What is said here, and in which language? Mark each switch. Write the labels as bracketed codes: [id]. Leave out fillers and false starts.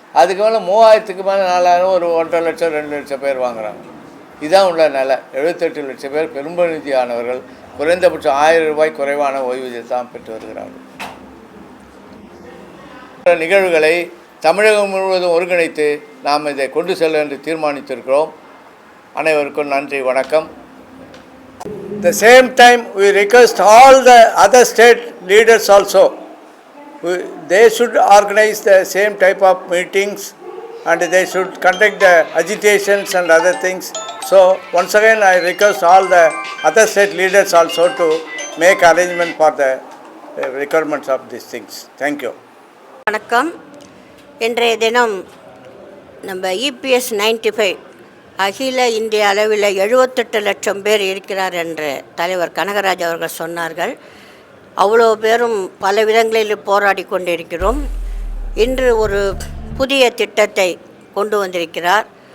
[ta] அதுக்கு மேலே 3000க்கு மேலே 4000, ஒரு 1.5 லட்சம் 2 லட்சம் பேர் வாங்குகிறாங்க. இதுதான் உள்ள நிலை. 78 லட்சம் பேர் பெரும்பகுதியானவர்கள் குறைந்தபட்சம் 1000 ரூபாய் குறைவான ஓய்வூதியத்தை தான் பெற்று வருகிறார்கள். நிகழ்வுகளை தமிழகம் முழுவதும் ஒருங்கிணைத்து நாம் இதை கொண்டு செல்ல என்று தீர்மானித்திருக்கிறோம். அனைவருக்கும் நன்றி, வணக்கம். [en] The same time we request all the other state leaders also, they should organize the same type of meetings and they should conduct the agitations and other things. So once again I request all the other state leaders also to make arrangement for the requirements of these things. Thank you. [ta] வணக்கம். இன்றைய தினம் நம்ம EPS 95 அகில இந்திய அளவில் 78 லட்சம் பேர் இருக்கிறார் என்று தலைவர் கனகராஜ் அவர்கள் சொன்னார்கள். அவ்வளோ பேரும் பல விதங்களில் போராடி கொண்டிருக்கிறோம். இன்று ஒரு புதிய திட்டத்தை கொண்டு வந்திருக்கிறார்.